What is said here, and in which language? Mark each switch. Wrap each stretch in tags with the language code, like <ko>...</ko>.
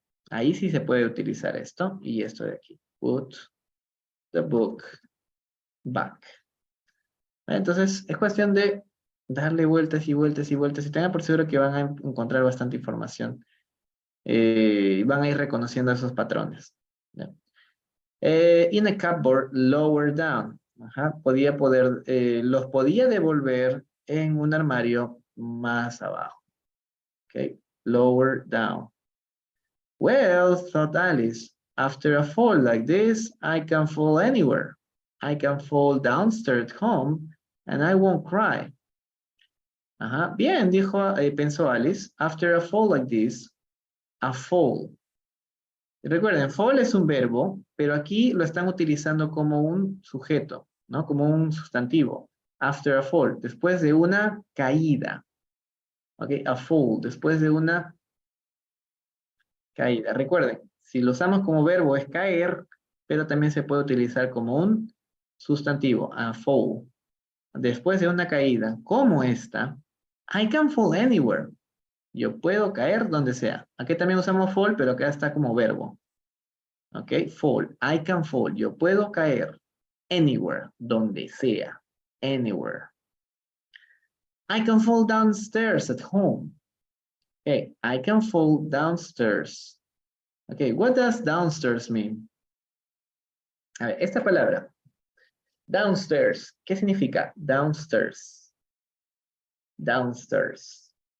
<es>Ahí sí se puede utilizar esto y esto de aquí.</es> <en>Put the book back.</en> <es>Entonces, es cuestión de darle vueltas y vueltas y vueltas. Y tengan por seguro que van a encontrar bastante información. Y van a ir reconociendo esos patrones. ¿Ya?</es> <en>In a cupboard, lower down. Ajá.</en> <es>Los podía devolver en un armario más abajo.</es> <en>Okay. Lower down. Well, thought Alice, after a fall like this, I can fall anywhere. I can fall downstairs at home and I won't cry. Ajá.</en> <es>Bien, pensó Alice.</es> <en>After a fall like this, a fall.</en> <es>Recuerden, fall es un verbo, pero aquí lo están utilizando como un sujeto, ¿no? Como un sustantivo. After a fall, después de una caída. Ok, a fall, después de una caída. Recuerden, si lo usamos como verbo es caer, pero también se puede utilizar como un sustantivo, a fall. Después de una caída como esta,</es> <en>I can fall anywhere.</en> <es>Yo puedo caer donde sea. Aquí también usamos fall, pero acá está como verbo. Ok, fall.</es> <en>I can fall.</en> <es>Yo puedo caer anywhere, donde sea.</es> <en>Anywhere. I can fall downstairs at home. Okay, I can fall downstairs. Okay, what does downstairs mean?</en> <es>A ver, esta palabra. Downstairs. ¿Qué significa?</es> <en>Downstairs. Downstairs.</en>